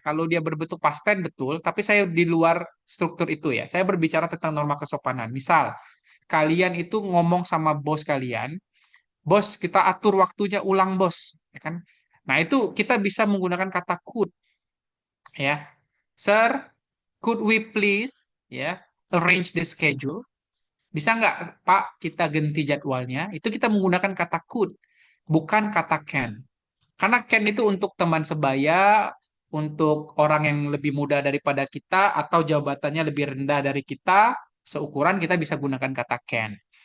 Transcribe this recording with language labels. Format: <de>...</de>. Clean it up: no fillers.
<id>Kalau dia berbentuk past tense betul, tapi saya di luar struktur itu ya. Saya berbicara tentang norma kesopanan. Misal, kalian itu ngomong sama bos kalian, bos, kita atur waktunya ulang, bos, ya kan? Nah, itu kita bisa menggunakan kata could, ya.</id> <en>Sir, could we please, ya, arrange the schedule?</en> <id>Bisa nggak, Pak, kita ganti jadwalnya? Itu kita menggunakan kata could, bukan kata can. Karena can itu untuk teman sebaya, untuk orang yang lebih muda daripada kita, atau jabatannya lebih rendah dari kita, seukuran kita bisa gunakan kata can.</id>